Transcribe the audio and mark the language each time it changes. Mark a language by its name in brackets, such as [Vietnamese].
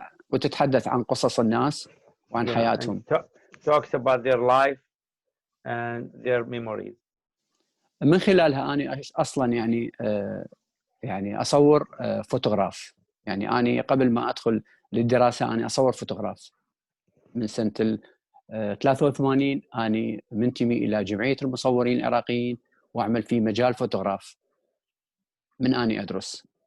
[Arabic] وتتحدث عن قصص الناس وعن حياتهم. [English] Talks about their life and their memories. [Arabic] من خلالها أنا أصلا يعني أصور فوتوغراف. يعني أنا قبل ما أدخل للدراسة أنا أصور فوتوغراف من سنة 83. أنا منتمي إلى جمعية المصورين العراقيين وأعمل في مجال فوتوغراف من أنا أدرس.